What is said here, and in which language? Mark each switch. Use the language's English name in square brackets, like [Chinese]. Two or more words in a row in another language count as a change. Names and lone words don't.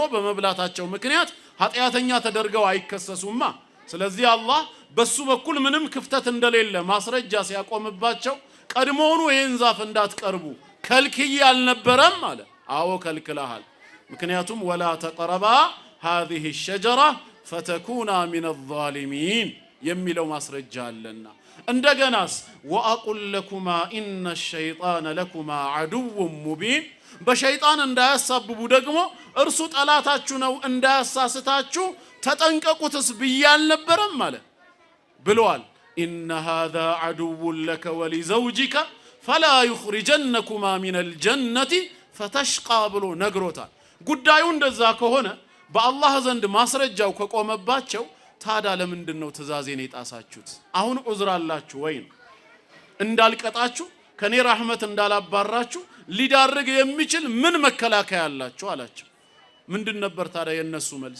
[Amharic] በመብላታቸው ምክንያት ኃጢያተኛ ተደርገው አይከሰሱማ። ስለዚህ አላህ በሱ በኩል ምንም ክፍተት እንደሌለ ማስረጃ ሲያቆምባቸው ቀድሞውኑ ይህን ዛፍ እንዳትቀርቡ ከልክይ አልነበረም ማለት። አዎ ከልክለሃል። ምክንያቱም [Arabic] ولا تقربا هذه الشجرة فتكونا من الظالمين [Amharic] የሚለው ማስረጃ አለና። እንደገናስ [Arabic] وأقل لكما إن الشيطان لكما عدو مبين [Amharic] በሸይጣን እንዳያሳብቡ ደግሞ እርሱ ጠላታችሁ ነው እንዳያሳስታችሁ ተጠንቀቁትስ ብያል ነበርም ማለት ብለዋል። [Arabic] إن هذا عدو لك ولزوجك فلا يخرجنكما من الجنة فتشقى [Amharic] ብሎ ነግሮታል። ጉዳዩ እንደዛ ከሆነ በአላህ ዘንድ ማስረጃው ከቆመባቸው ታዲያ ለምንድነው ትእዛዜን የጣሳችሁት? አሁን ዑዝር አላችሁ ወይ? እንዳልቀጣችሁ ከኔ ረህመት እንዳላባራችሁ ሊዳርግ የሚችል ምን መከላከያ አላችሁ አላቸው። ምንድን ነበር ታዲያ የነሱ መልስ?